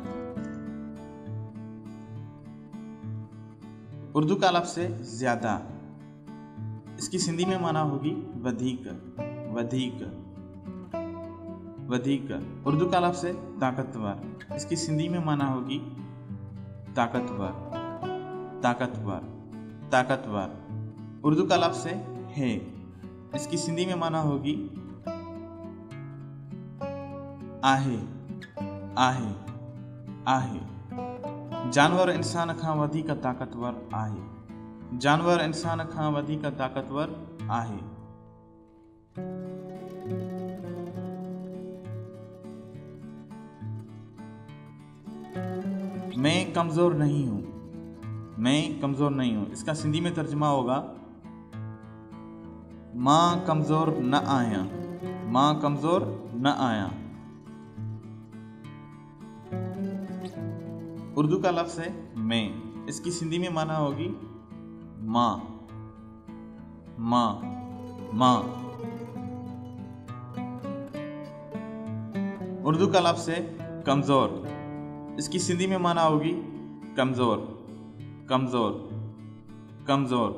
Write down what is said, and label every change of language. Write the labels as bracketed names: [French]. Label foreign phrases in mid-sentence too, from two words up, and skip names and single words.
[Urdu] اردو کا لفظ ہے زیادہ، اس کی سندھی میں معنی ہوگی [Sindhi] वधीक वधीक वधीक। [Urdu] اردو کا لفظ ہے طاقتور، اس کی سندھی میں معنی ہوگی طاقتور طاقتور طاقتور. اردو کا لفظ ہے، اس کی سندھی میں معنی ہوگی [Sindhi] आहे आहे आहे। जानवर इंसान खां वधीक ताकतवर आहे। जानवर इंसान खां वधीक ताकतवर आहे। [Urdu] میں کمزور نہیں ہوں. میں کمزور نہیں ہوں، اس کا سندھی میں ترجمہ ہوگا [Sindhi] मां कमज़ोर न आहियां। मां कमज़ोर न आहियां। [Urdu] اردو کا لفظ ہے میں، اس کی سندھی میں معنی ہوگی [Sindhi] माँ माँ माँ। [Urdu] اردو کا لفظ ہے کمزور، اس کی سندھی میں معنی ہوگی کمزور کمزور کمزور.